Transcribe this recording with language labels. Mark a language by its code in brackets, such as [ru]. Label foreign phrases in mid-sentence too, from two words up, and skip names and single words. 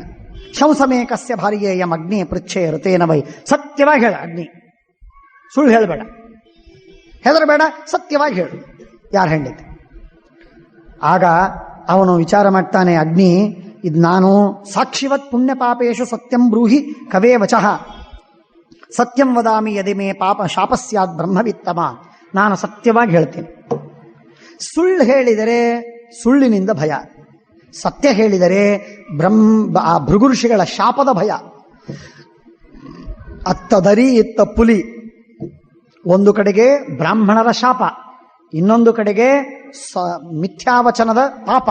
[sa] ಶಂಸಮೇಕಸ್ಯ ಭಾರ್ಯೇಯಂ ಅಗ್ನಿ ಪೃಚ್ಛೇ ಋತೇನ ವೈ. [kn] ಸತ್ಯವಾಗಿ ಹೇಳ ಅಗ್ನಿ, ಸುಳ್ಳು ಹೇಳಬೇಡ, ಹೆದರಬೇಡ, ಸತ್ಯವಾಗಿ ಹೇಳು ಯಾರ ಹೆಂಡತಿ. ಆಗ ಅವನು ವಿಚಾರ ಮಾಡ್ತಾನೆ, ಅಗ್ನಿ, ಇದು ನಾನು [sa] ಸಾಕ್ಷಿವತ್ ಪುಣ್ಯ ಪಾಪೇಶು ಸತ್ಯಂ ಬ್ರೂಹಿ ಕವೇ ವಚಃ ಸತ್ಯಂ ವದಾಮಿ ಯದಿ ಮೇ ಪಾಪ ಶಾಪಸ್ಯಾತ್ ಬ್ರಹ್ಮವಿತ್ತಮ. [kn] ನಾನು ಸತ್ಯವಾಗಿ ಹೇಳ್ತೀನಿ. ಸುಳ್ಳು ಹೇಳಿದರೆ ಸುಳ್ಳಿನಿಂದ ಭಯ, ಸತ್ಯ ಹೇಳಿದರೆ ಆ ಭೃಗು ಋಷಿಗಳ ಶಾಪದ ಭಯ. ಅತ್ತ ದರಿ ಇತ್ತ ಪುಲಿ, ಒಂದು ಕಡೆಗೆ ಬ್ರಾಹ್ಮಣರ ಶಾಪ, ಇನ್ನೊಂದು ಕಡೆಗೆ ಮಿಥ್ಯಾವಚನದ ಪಾಪ.